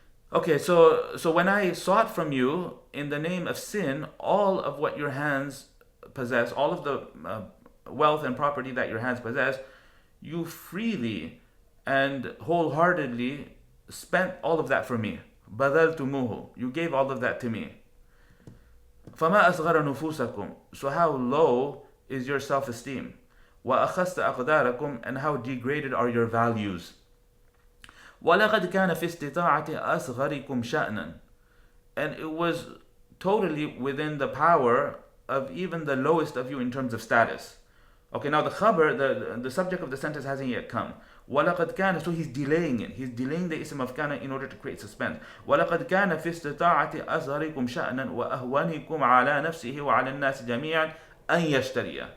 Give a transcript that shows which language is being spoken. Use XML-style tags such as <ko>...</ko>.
<en>Okay, so when I sought from you in the name of sin all of what your hands possess, all of the wealth and property that your hands possess, you freely and wholeheartedly spent all of that for me.</en> <ar>بذلتموه.</ar> <en>You gave all of that to me.</en> <ar>فما أصغر نفوسكم.</ar> <en>So how low is your self-esteem?</en> <ar>وأخست أقداركم.</ar> <en>And how degraded are your values?</en> <ar>ولقد كان في استطاعة أصغركم شأنا.</ar> <en>And it was totally within the power of even the lowest of you in terms of status. Okay, now the khabar, the subject of the sentence hasn't yet come.</en> <ar>وَلَقَدْ كَانَ,</ar> <en>so he's delaying it. He's delaying the ism of kana in order to create suspense.</en> <ar>وَلَقَدْ كَانَ فِي اسْتِطَاعَةِ أَصْغَرِكُمْ شَأْنًا وَأَهْوَنِكُمْ عَلَى نَفْسِهِ وَعَلَى النَّاسِ جَمِيعًا أَنْ يَشْتَرِيَ.</ar>